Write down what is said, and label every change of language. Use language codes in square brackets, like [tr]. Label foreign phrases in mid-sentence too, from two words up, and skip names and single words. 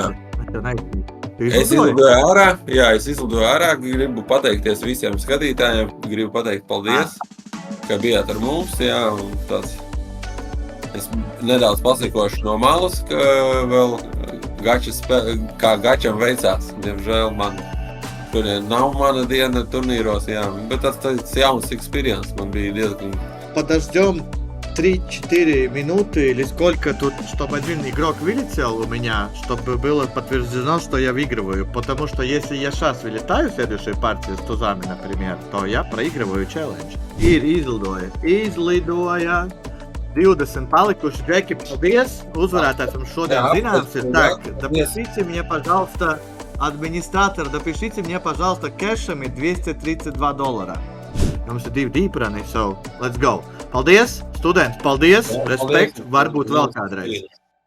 [lv] izlidoju ārā, gribu pateikties visiem skatītājiem, gribu pateikt paldies, ka bijāt ar mums, jā, un tāds. Es nedaudz pasikošu no malas, ka vēl kā gačam veicās. Diemžēl man šodien nav mana diena turnīros, jā, bet tas jauns experience man bija diezgan. [ru] Подождем 3-4 минуты или сколько тут, чтобы один игрок вылетел у меня, чтобы было подтверждено, что я выигрываю. Потому что если я сейчас вылетаю в следующей партии с тузами, например, то я проигрываю челлендж. [lv] Ir izlidoja. 20 palikuši. Džeki, paldies. Uzvarētājs mums šodien zināms ir так. Напишите мне, пожалуйста, администратор, напишите мне, пожалуйста, кэшами $232. Mums ir 2 dīprani, [en] so let's go. [lv] Paldies, studenti, paldies, respekt, varbūt vēl kādreiz.